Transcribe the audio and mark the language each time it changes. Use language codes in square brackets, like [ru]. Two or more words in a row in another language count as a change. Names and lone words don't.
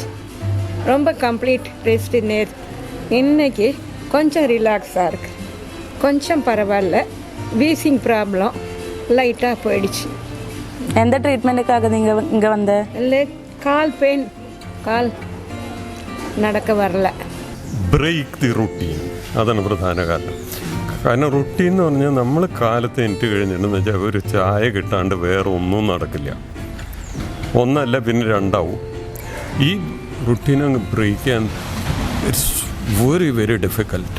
[ta] ரொம்ப [en] complete rest [ta] நேற்று. இன்னைக்கு கொஞ்சம் ரிலாக்ஸாக இருக்குது, கொஞ்சம் பரவாயில்ல. [en] wheezing problem [ta] லைட்டாக போயிடுச்சு. எந்த ட்ரீட்மெண்ட்டுக்காக நீங்கள் இங்கே வந்த? இல்லை, கால் பெயின், கால் [ml] നടക്ക വരല. [en] break the routine, [ml] അതാണ് പ്രധാന കാരണം. കാരണം റുട്ടീൻ എന്ന് പറഞ്ഞാൽ നമ്മൾ കാലത്ത് എനിക്ക് കഴിഞ്ഞിട്ടുണ്ടെന്ന് വെച്ചാൽ ഒരു ചായ കിട്ടാണ്ട് വേറെ ഒന്നും നടക്കില്ല. ഒന്നല്ല പിന്നെ രണ്ടാവും. ഈ റുട്ടീൻ അങ്ങ് ബ്രേക്ക് ചെയ്യാൻ [en] it's very very difficult.